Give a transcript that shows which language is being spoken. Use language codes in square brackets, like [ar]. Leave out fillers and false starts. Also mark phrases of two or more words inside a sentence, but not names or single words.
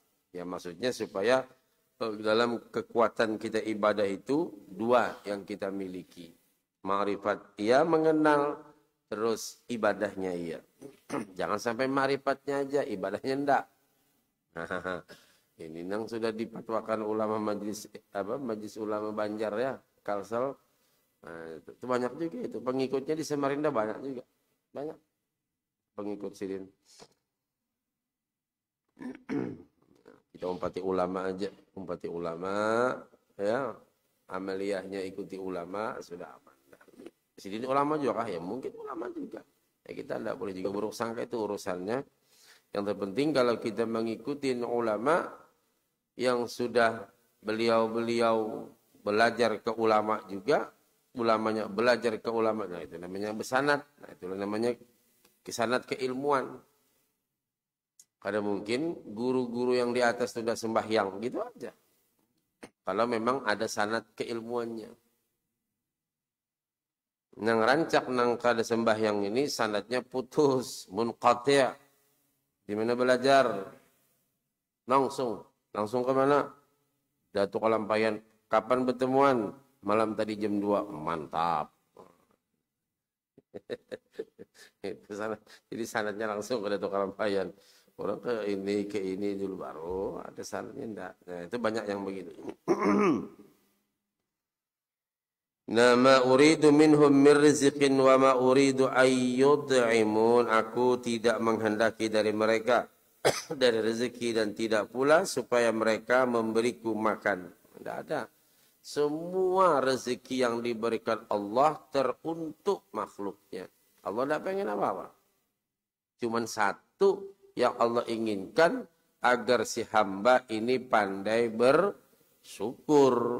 [id] Ya maksudnya supaya dalam kekuatan kita ibadah itu dua yang kita miliki. Ma'rifat ia mengenal, terus ibadahnya ia. Jangan sampai ma'rifatnya aja, ibadahnya enggak. Ini yang sudah dipatwakan ulama majlis ulama Banjar ya, Kalsel. Nah, itu banyak juga itu. Pengikutnya di Samarinda banyak juga. Banyak pengikut Sirin. Kita umpati ulama aja, umpati ulama ya amaliyahnya ikuti ulama, sudah aman. [bjn] Sidin ulama juga kah? [id] Ya mungkin ulama juga. Ya kita tidak boleh juga buruk sangka, itu urusannya. Yang terpenting kalau kita mengikuti ulama yang sudah beliau-beliau belajar ke ulama juga, ulamanya belajar ke ulama, nah itu namanya bersanad. Nah itu namanya kesanad keilmuan. Karena mungkin guru-guru yang di atas sudah sembahyang gitu aja. Kalau memang ada sanad keilmuannya. [bjn] Nang rancak nang kada sembahyang ini sanadnya putus, munqati'. [id] Di mana belajar? Langsung ke mana? Datuk Kalampayan. Kapan bertemuan? Malam tadi jam 2. Mantap. Itu sanad. Jadi sanadnya langsung ke Datuk Kalampayan. Orang ke ini dulu baru ada sanadnya enggak. Nah, itu banyak yang begini. [ar] Nama uridu minhum min rizqin wa ma uridu ayyud'imun. [id] Aku tidak menghendaki dari mereka dari rezeki dan tidak pula supaya mereka memberiku makan. Tidak ada. Semua rezeki yang diberikan Allah teruntuk makhluknya. Allah tidak pengen apa-apa. Cuman satu yang Allah inginkan agar si hamba ini pandai bersyukur.